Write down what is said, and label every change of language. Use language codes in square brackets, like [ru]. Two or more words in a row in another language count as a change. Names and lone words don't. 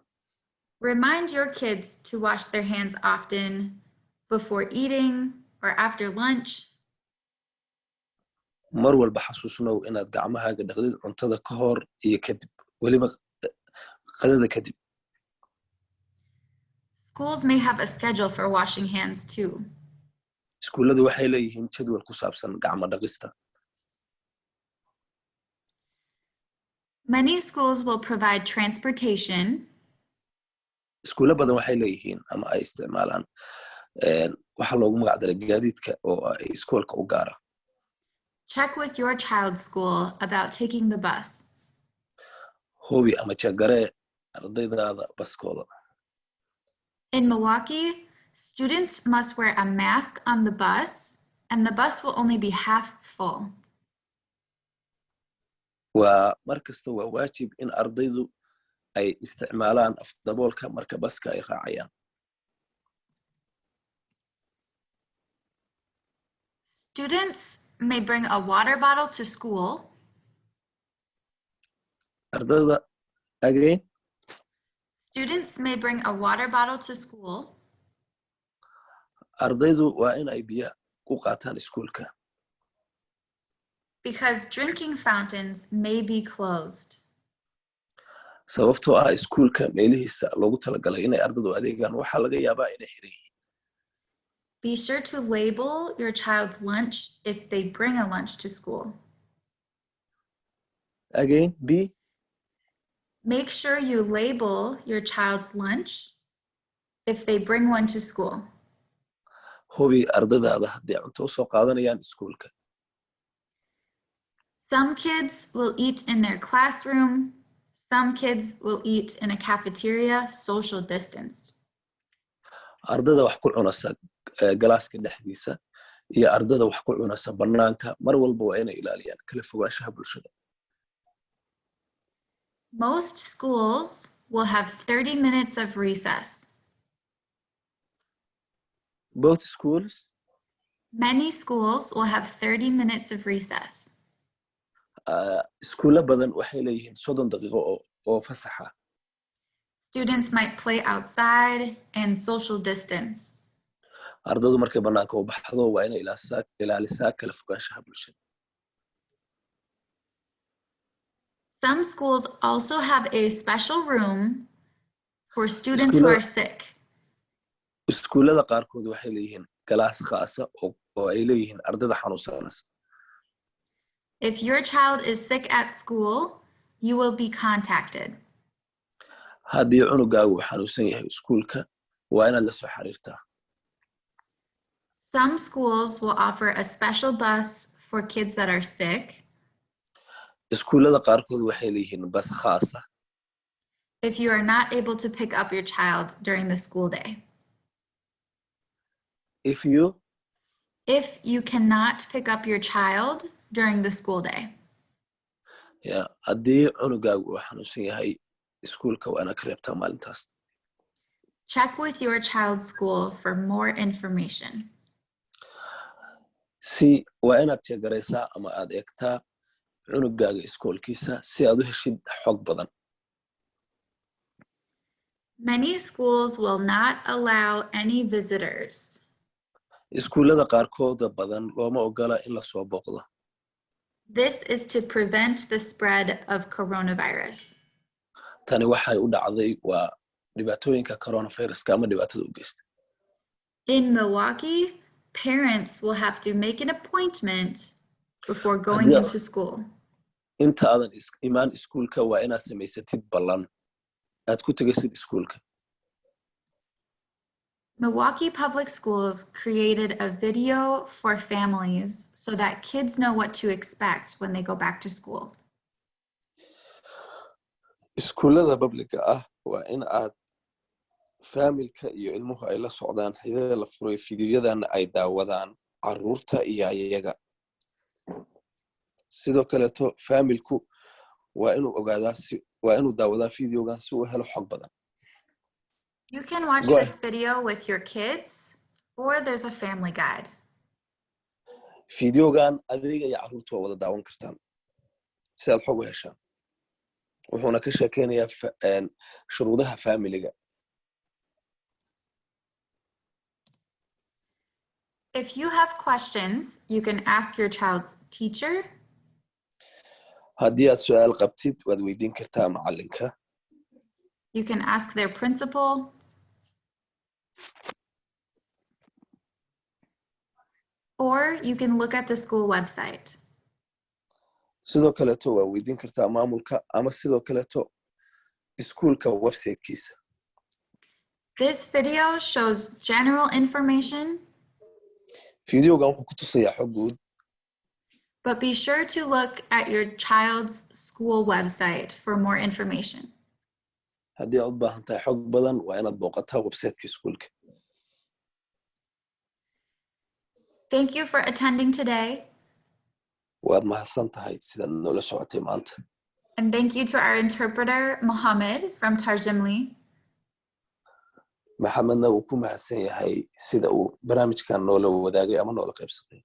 [en] Remind your kids to wash their hands often before eating or after lunch. [so] Mar walba xasuusnow inaad gacmahaaga dhaqdid cuntada ka hor iyo kadib, weliba qadada kadib. [en] Schools may have a schedule for washing hands too. [so] Iskuuladu waxay leeyihiin jadwal ku saabsan gacmo dhaqista. [en] Many schools will provide transportation. [so] iskuulo badan waxay leeyihiin ama ay isticmaalaan waxa loogu magac daray gaadiidka oo ay iskoolka u gaara. [en] Check with your child's school about taking the bus. [so] Hubi ama jeegaree ardaydaada baskooda. [en] In Milwaukee, students must wear a mask on the bus, and the bus will only be half full. [so] waa markasta waa waajib in ardaydu ay isticmaalaan afdaboolka marka baska ay raacayaan. [en] Students may bring a water bottle to school. [so] Ardayda again. [en] Students may bring a water bottle to school. [so] Ardaydu waa in ay biyo ku qaataan iskuulka. [en] Because drinking fountains may be closed. [so] Sababtoo ah iskuulka meelihiisa loogu talagalay inay ardaydu adeegaan waxaa laga yaabaa inay xiran yihiin. [en] Be sure to label your child's lunch if they bring a lunch to school. Again, Make sure you label your child's lunch if they bring one to school. [so] Hubi ardaydaada haddii cunto u soo qaadanayaan iskuulka. [en] Some kids will eat in their classroom. Some kids will eat in a cafeteria, social distanced. [so] Ardayda wax ku cunaysa galaaska dhexdiisa iyo ardayda wax ku cunaysa banaanka mar walba waa inay ilaaliyaan kala fogaanshaha bulshada. [en] Most schools will have 30 minutes of recess. Both schools? Many schools will have 30 minutes of recess. [so] Iskuulo badan waxay leeyihiin 30 daqiiqo oo fasaxa. [en] Students might play outside and social distance. [so] Ardaydu markay banaanka u baxdo waa inay ilaalisaa kala fogaanshaha bulshada. [en] Some schools also have a special room for students who are sick. [so] Iskuulada qaarkood waxay leeyihiin galaas khaasa oo ay leeyihiin ardayda xanuunsanaysa. [en] If your child is sick at school, you will be contacted. [so] Haddii cunugaagu uu xanuunsan yahay iskuulka waa inaad la soo xiriirtaa. [en] Some schools will offer a special bus for kids that are sick. [so] Iskuulada qaarkood waxay leeyihiin bas khaas ah. [en] If you are not able to pick up your child during the school day. If you cannot pick up your child during the school day. [so] Haddii cunugaagu uu xanuunsan yahay iskuulka waa inaad ka reebtaa maalintaas. [en] Check with your child's school for more information. [so] Waa inaad jeegaraysaa ama aad eegtaa cunugaaga iskuulkiisa si aad u heshid xog badan. [en] Many schools will not allow any visitors. [so] Iskuulada qaarkooda badan looma ogola in la soo booqdo. [en] This is to prevent the spread of coronavirus. [so] Tani waxay u dhacday waa dhibaatooyinka coronaviruska ama dhibaatada u geysta. [en] In Milwaukee, parents will have to make an appointment before going into school. [so] Inta aadan imaan iskuulka waa inaad samaysatid ballan aad ku tagaysid iskuulka. [en] Milwaukee Public Schools created a video for families so that kids know what to expect when they go back to school. [so] Iskuulada publica ah waa in aad familka iyo ilmuhu ay la socdaan xidhiidha la furay fiidiyoyadan ay daawadaan caruurta iyo ayaga. Sidoo kaleeto familku waa inuu daawadaa fiidiyogan si uu helo xog badan. [en] You can watch this video with your kids, or there's a family guide. [so] Fiidiyogan adiga iyo caruurtu waa wada daawan kartaan si aad xog u heshaan. Wuxuuna ka sheekeynayaa shuruudaha familiga. [en] If you have questions, you can ask your child's teacher. [so] Haddii aad su'aal qabtid waad weydiin kartaa macalinka. [en] You can ask their principal. Or you can look at the school website. [so] sidoo kaleeto waa weydiin kartaa maamulka ama sidoo kaleeto iskuulka websitekiisa. [en] This video shows general information, [so] Videogan wuxuu ku tusayaa xog guud, [en] but be sure to look at your child's school website for more information. [so] haddii aad u baahan tahay xog badan waa inaad booqataa websiteka iskuulka. [en] Thank you for attending today. [so] waad mahadsan tahay sidaad noola socotay maanta. [en] And thank you to our interpreter, Mohammed from Tarjimli. [so] maxamedna wuu ku mahadsan yahay sida uu barnaamijkan noola wadaagay ama noola qaybsaday.